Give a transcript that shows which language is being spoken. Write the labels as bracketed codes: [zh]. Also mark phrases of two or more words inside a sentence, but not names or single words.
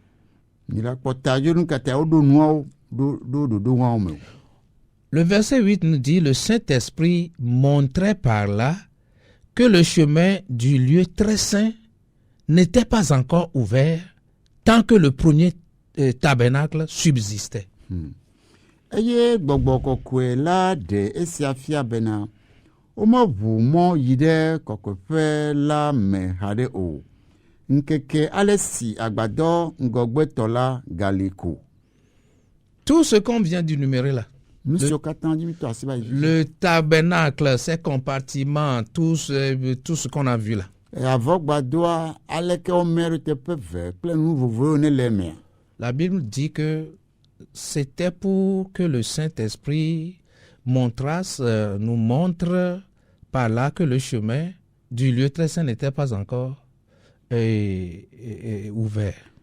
[fr] Le verset 8 nous dit, le Saint-Esprit montrait par là que le chemin du lieu très saint n'était pas encore ouvert tant que le premier tabernacle subsistait. [ee] Eye gbɔgbɔ kɔkɔe la ɖe esia fia bena womeʋu mɔ yi ɖe kɔkɔeƒe la me haɖe o. Nkeke ale si agbadɔ ŋgɔgbetɔ la gali ko. [fr] Tout ce qu'on vient d'énumérer là. Le tabernacle, ses compartiments, tout ce qu'on a vu là. La Bible dit que c'était pour que le Saint-Esprit nous montre par là que le chemin du lieu très saint n'était pas encore ouvert.